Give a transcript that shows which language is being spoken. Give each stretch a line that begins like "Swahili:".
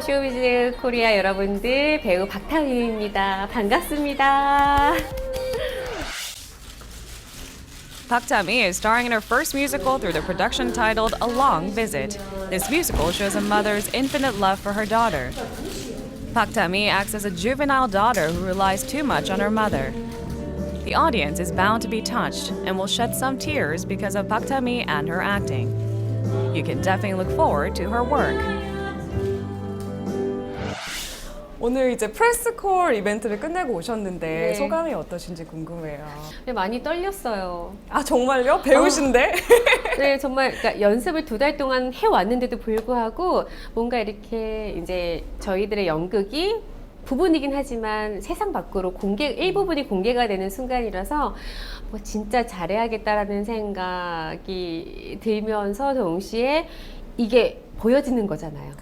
Korean: 쇼비즈 코리아 여러분들, 배우 박타미입니다. 반갑습니다.
English: Park Ta-mi is starring in her first musical through the production titled A Long Visit. This musical shows a mother's infinite love for her daughter. Park Ta-mi acts as a juvenile daughter who relies too much on her mother. The audience is bound to be touched and will shed some tears because of Park Ta-mi and her acting. You can definitely look forward to her work.
Korean: 오늘 이제 프레스콜 이벤트를 끝내고 오셨는데 네. 소감이 어떠신지 궁금해요. 네, 많이 떨렸어요. 아 정말요? 배우신데? 네, 정말 그러니까 연습을 2달 동안 해왔는데도 불구하고 뭔가 이렇게 이제 저희들의 연극이 부분이긴 하지만 세상 밖으로 일부분이 공개가 되는 순간이라서 뭐 진짜 잘해야겠다라는 생각이 들면서 동시에 이게 보여지는 거잖아요.